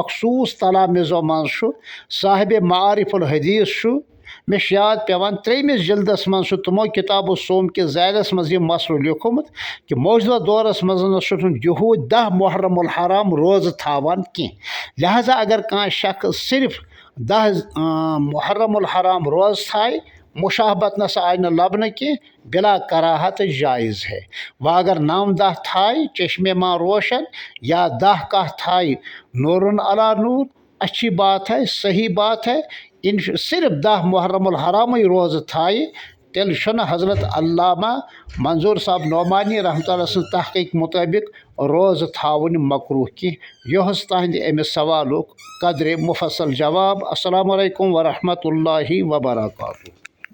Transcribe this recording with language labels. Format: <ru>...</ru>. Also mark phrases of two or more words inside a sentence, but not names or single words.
<ks>مخصوٗص تلامِزو منٛز چھُ صاحبِ معارف الحدیث چھُ مےٚ چھُ یاد پیٚوان 3مِس جلدس منٛز چھُ تِمو کِتاب الصوم کِس ذیلس منٛز یہِ مسلہٕ لیوٗکھمُت کہ موجوٗدہ دورس منٛز نہ چھُنہٕ یہوٗدۍ 10 محرم الحرام روزٕ تھاوان کینٛہہ لہذا اگر کانٛہہ شخص صرف 10 محرم الحرام روزٕ تھایہِ مشابت نسا آیہِ نہٕ لبنہٕ کینٛہہ</ks> <ur>بلا کراہت جائز ہے۔</ur> <ks>وۄنۍ اگر 9-10 تھایہِ چشمے ماں روشن یا 10 کاہ تھایہِ نورن علا نور</ks> <ur>اچھی بات ہے صحیح بات ہے</ur> <ks>صرف 10 محرم الحرامٕے روزٕ تھایہِ تیٚلہِ چھُنہٕ حضرت علامہ منظور صاحب نعمانی رحمتہ اللہ سٕنٛز تحقیٖق مطٲبق روزٕ تھاوٕنۍ مکروٗہ کینٛہہ۔ یہِ اوس تہنٛدِ امہِ سوالُک قدرِ مفصل جواب۔</ks> <ar>السلام علیکم ورحمۃ اللہ وبرکاتہ۔</ar>